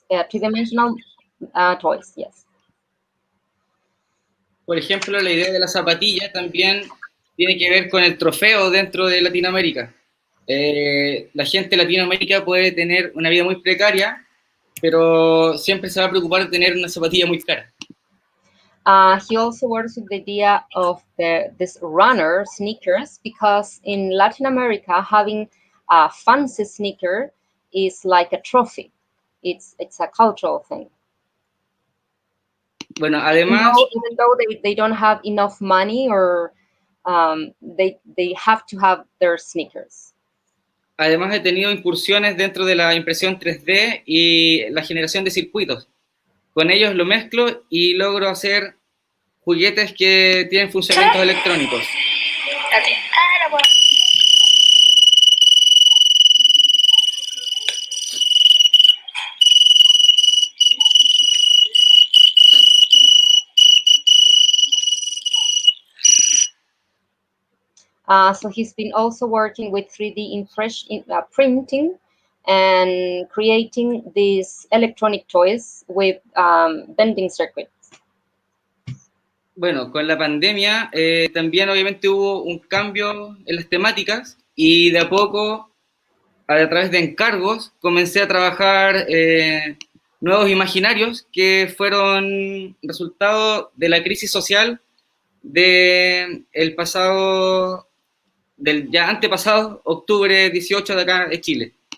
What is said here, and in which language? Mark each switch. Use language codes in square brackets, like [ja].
[en] Three-dimensional toys, yes. [es] Por ejemplo, la idea de la zapatilla también tiene que ver con el trofeo dentro de Latinoamérica. La gente de Latinoamérica puede tener una vida muy precaria, pero siempre se va a preocupar de tener una zapatilla muy cara. [en] He also works with the idea of this runner sneakers, because in Latin America, having a fancy sneaker is like a trophy. It's a cultural thing. [es] Bueno, además, [en] even though they don't have enough money, or they have to have their sneakers. [es] Además he tenido incursiones dentro de la impresión 3D y la generación de circuitos. Con ellos lo mezclo y logro hacer juguetes que tienen funcionamientos electrónicos. [en] So he's been also working with 3D printing and creating these electronic toys with bending circuits. [es] Bueno, con la pandemia también obviamente hubo un cambio en las temáticas y de a poco, a través de encargos, comencé a trabajar nuevos imaginarios que fueron resultado de la crisis social del ya antepasado octubre 18 de acá de Chile.